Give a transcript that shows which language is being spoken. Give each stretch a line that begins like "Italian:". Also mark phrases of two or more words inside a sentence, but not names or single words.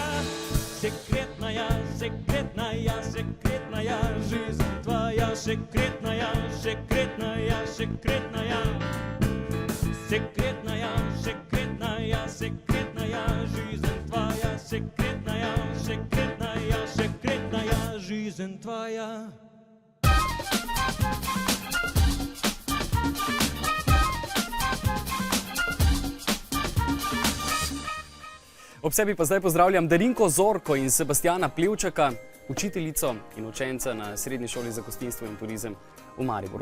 Russian: Секретная, секретная, секретная жизнь твоя, секретная, секретная, секретная. Секретная, секретная, секретная жизнь твоя, секретная, секретная, секретная жизнь твоя.
Slovenian: Ob sebi pa zdaj pozdravljam Darinko Zorko in Sebastjana Plevčaka, učiteljico in učenca na Srednji šoli za gostinstvo in turizem v Mariboru.